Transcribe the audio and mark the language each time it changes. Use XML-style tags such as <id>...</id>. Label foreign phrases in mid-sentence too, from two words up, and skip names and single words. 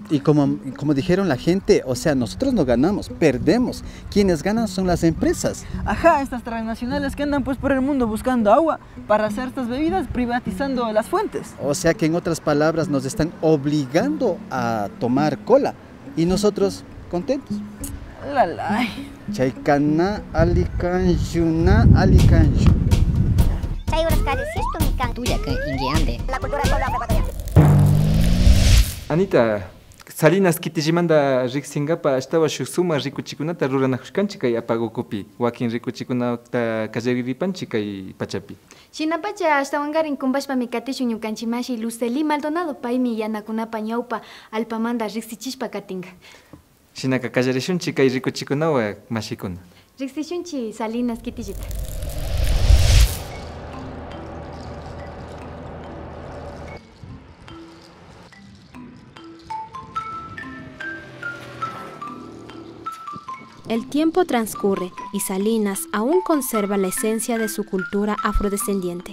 <es>Y como dijeron la gente, o sea, nosotros no ganamos, perdemos. Quienes ganan son las empresas. Ajá, estas transnacionales que andan pues por el mundo buscando agua para hacer estas bebidas, privatizando las fuentes. O sea que en otras palabras nos están obligando a tomar cola y nosotros contentos.</es> <qu>Chaykana alikanshuna alikanshu. Anita, Salinas kitillimanta riqsingapa ashtawa shuk suma rikuchikunata ruranakushkanchik kay Apagokupi, wakin rikuchikunata kallariripanchik kay pachapi. Shinapacha ashtawankarin kumpashpami katishun ñukanchimashi Luceli Maldonado paymi yanakunapa ñawpa alpamanta riqsichishpa katinka. Shinaka kallarishunchik kay rikuchikunawa mashikuna. Riqsishunchi Salinas kitillita.</qu> <es>El tiempo transcurre y Salinas aún conserva la esencia de su cultura afrodescendiente.</es>